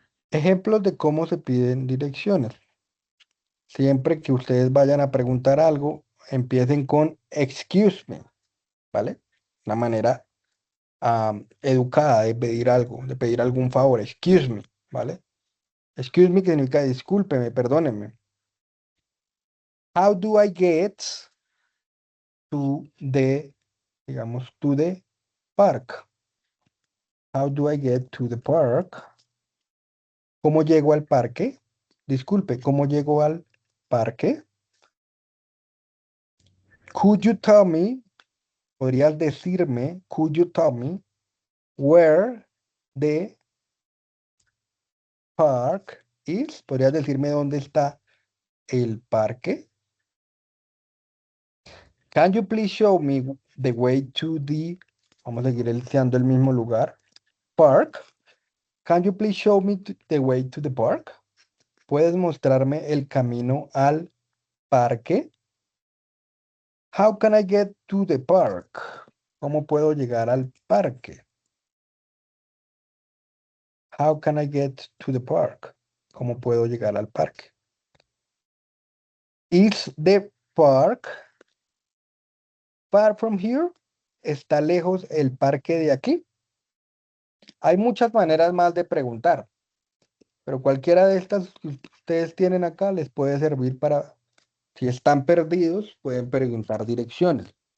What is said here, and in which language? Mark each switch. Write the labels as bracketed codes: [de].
[es] Ejemplos de cómo se piden direcciones. Siempre que ustedes vayan a preguntar algo, empiecen con [en] excuse me, [es] ¿vale? Una manera educada de pedir algo, de pedir algún favor. [en] Excuse me, [es] ¿vale? [en] Excuse me [es] que significa discúlpeme, perdónenme. [en] How do I get to the, digamos, to the park? How do I get to the park? [es] ¿Cómo llego al parque? Disculpe, ¿cómo llego al parque? [en] Could you tell me? [es] ¿Podrías decirme? [en] Could you tell me where the park is? [es] ¿Podrías decirme dónde está el parque? [en] Can you please show me the way to the... [es] Vamos a seguir deseando el mismo lugar. [en] Park. Can you please show me the way to the park? [es] ¿Puedes mostrarme el camino al parque? [en] How can I get to the park? [es] ¿Cómo puedo llegar al parque? [en] How can I get to the park? [es] ¿Cómo puedo llegar al parque? [en] Is the park far from here? [es] ¿Está lejos el parque de aquí? Hay muchas maneras más de preguntar, pero cualquiera de estas que ustedes tienen acá les puede servir para, si están perdidos, pueden preguntar direcciones.